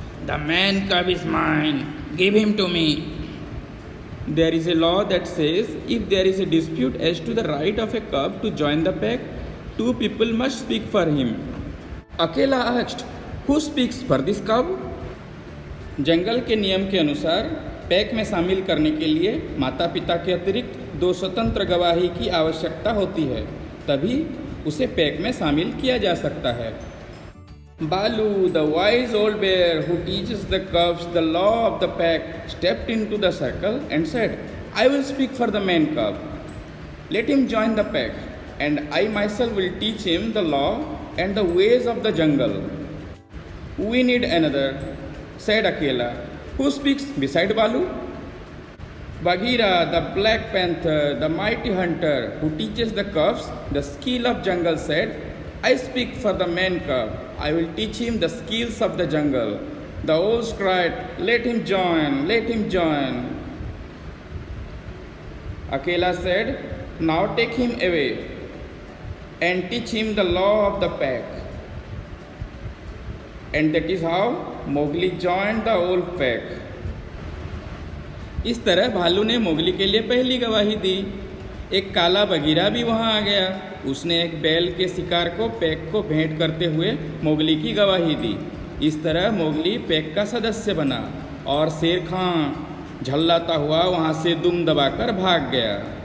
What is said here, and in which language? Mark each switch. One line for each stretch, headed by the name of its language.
English: The man cub is mine. Give him to me. There is a law that says if there is a dispute as to the right of a cub to join the pack, two people must speak for him. Akela asked, Who speaks for this cub?
Hindi: जंगल के नियम के अनुसार pack में शामिल करने के लिए माता पिता के अतिरिक्त दो स्वतंत्र गवाही की आवश्यकता होती है, तभी उसे पैक में शामिल किया जा सकता है।
English: Balu, the wise old bear who teaches the cubs the law of the pack, stepped into the circle and said, I will speak for the man cub. Let him join the pack, and I myself will teach him the law and the ways of the jungle. We need another, said Akela. Who speaks beside Balu? Bagheera, the black panther, the mighty hunter who teaches the cubs the skill of jungle, said, I speak for the man cub. I will teach him the skills of the jungle. The owls cried, Let him join, let him join. Akela said, Now take him away and teach him the law of the pack. And that is how Mowgli joined the old pack.
Hindi: इस तरह भालू ने Mowgli के लिए पहली गवाही दी। एक काला बगीरा भी वहाँ आ गया। उसने एक बैल के शिकार को पैक को भेंट करते हुए मोगली की गवाही दी। इस तरह मोगली पैक का सदस्य बना और शेर खान झल्लाता हुआ वहाँ से दुम दबाकर भाग गया।